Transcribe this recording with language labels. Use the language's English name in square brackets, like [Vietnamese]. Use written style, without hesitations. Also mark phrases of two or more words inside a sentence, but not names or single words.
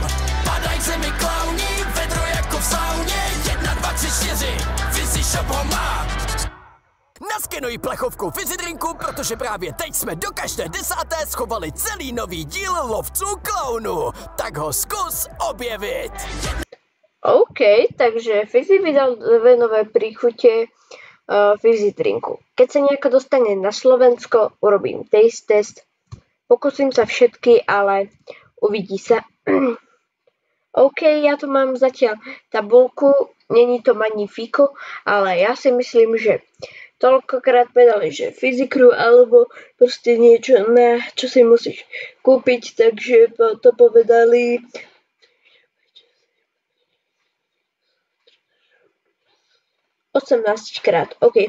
[Czech] Padaj zemi klauni, vedro jako v sauně, 1, 2, 3, 4, Fizzy Shop ho má. Naskenuj plechovku Fizzy drinku, protože právě teď jsme do každé 10. schovali celý nový díl Lovců klaunů. Tak ho zkus objevit. OK, takže Fizzy vydal 2 nové príchute Fizzy drinku. [Slovak] Keď sa nejako dostane na Slovensko, urobím taste test. Pokúsim sa všetky, ale uvidí sa. OK, ja tu mám zatiaľ tabulku, není to magnifico, ale ja si myslím, že toľkokrát povedali, že Fizzy Crew alebo proste niečo, na čo si musíš kúpiť, takže to povedali 18 krát, OK.